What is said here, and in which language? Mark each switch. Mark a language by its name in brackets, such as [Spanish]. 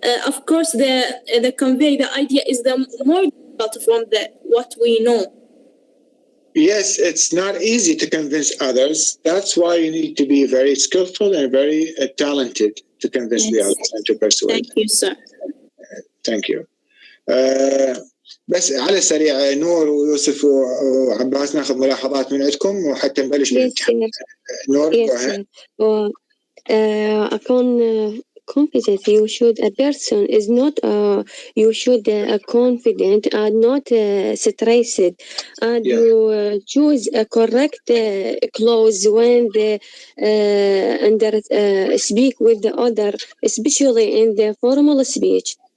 [English] Of course, the convey the idea is the more difficult from what we know. Yes, it's not easy to convince others. That's why you need to be very skillful and very talented to convince the others and to persuade. Thank you, sir. Thank you. [Arabic] بس على السريع نور ويوسف وعباس ناخذ ملاحظات من عندكم وحتى نبلش بالامتحان. نور أكون [English] confident. You should a person is not you should confident and not stressed, and you choose a correct clothes when the speak with the other, especially in the formal speech.